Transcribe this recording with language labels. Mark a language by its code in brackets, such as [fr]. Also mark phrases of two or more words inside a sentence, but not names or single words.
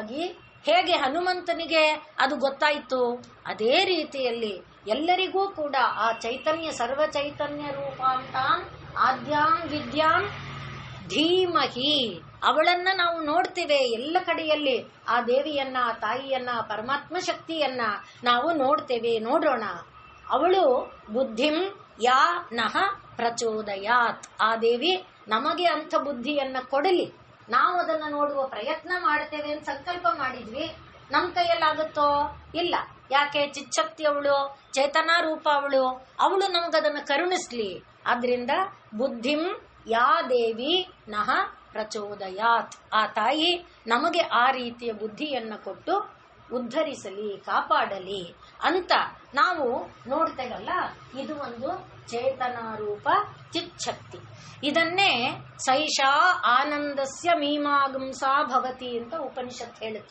[kn] ಹಾಗಾಗಿ ಹೇಗೆ ಹನುಮಂತನಿಗೆ ಅದು ಗೊತ್ತಾಯಿತು, ಅದೇ ರೀತಿಯಲ್ಲಿ ಎಲ್ಲರಿಗೂ ಕೂಡ ಆ ಚೈತನ್ಯ [sa] ಸರ್ವ ಚೈತನ್ಯ ರೂಪಾಂತಾಂ ಆದ್ಯಾಂ ವಿದ್ಯಾಂ ಧೀಮಹಿ, [kn] ಅವಳನ್ನ ನಾವು ನೋಡ್ತೇವೆ ಎಲ್ಲ ಕಡೆಯಲ್ಲಿ. ಆ ದೇವಿಯನ್ನ, ಆ ತಾಯಿಯನ್ನ, ಪರಮಾತ್ಮ ಶಕ್ತಿಯನ್ನ ನಾವು ನೋಡ್ತೇವೆ. ನೋಡೋಣ. ಅವಳು [sa] ಬುದ್ಧಿಂ ಯಾ ನಹ ಪ್ರಚೋದಯಾತ್, [kn] ಆ ದೇವಿ ನಮಗೆ ಅಂಥ ಬುದ್ಧಿಯನ್ನ ಕೊಡಲಿ. ನಾವು ಅದನ್ನ ನೋಡುವ ಪ್ರಯತ್ನ ಮಾಡ್ತೇವೆ ಅಂತ ಸಂಕಲ್ಪ ಮಾಡಿದ್ವಿ. ನಮ್ಮ ಕೈಯಲ್ಲಾಗುತ್ತೋ? ಇಲ್ಲ. ಯಾಕೆ? ಚಿಚ್ಚಕ್ತಿ ಅವಳು, ಚೇತನಾ ರೂಪ ಅವಳು, ಅವಳು ನಮಗದನ್ನು ಕರುಣಿಸ್ಲಿ. [sa] ಆದ್ರಿಂದ ಬುದ್ಧಿಂ ಯಾ ದೇವಿ ನಹ ಪ್ರಚೋದಯಾತ್, [kn] ಆ ತಾಯಿ ನಮಗೆ ಆ ರೀತಿಯ ಬುದ್ಧಿಯನ್ನ ಕೊಟ್ಟು ಉದ್ಧರಿಸಲಿ, ಕಾಪಾಡಲಿ ಅಂತ ನಾವು ನೋಡ್ತೇವಲ್ಲ. ಇದು ಒಂದು ಚೇತನಾ ರೂಪ ಚಿಚ್ಛಕ್ತಿ. ಇದನ್ನೇ [sa] ಸೈಷಾ ಆನಂದಸ್ಯ ಮೀಮಾಗುಂಸಾ ಭವತಿ [kn] ಅಂತ ಉಪನಿಷತ್ ಹೇಳುತ್ತೆ.